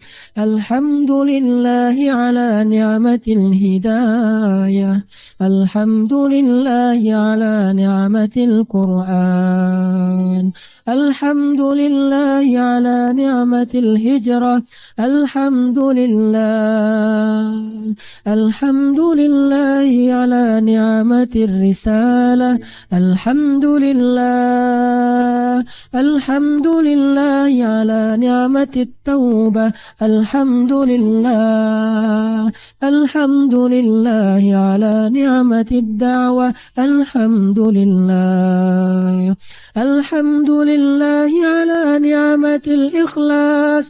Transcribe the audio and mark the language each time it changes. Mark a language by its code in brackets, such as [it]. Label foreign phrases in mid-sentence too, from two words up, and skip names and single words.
[ar] الحمد لله على نعمة الهداية، الحمد لله على نعمة القرآن، الحمد لله على نعمة الهجرة، الحمد لله الحمد لله على نعمة الرسالة. Alhamdulillah. الحمد لله على نعمة التوبة. Alhamdulillah. الحمد لله على نعمة الدعوة. Alhamdulillah. الحمد لله على نعمة الإخلاص.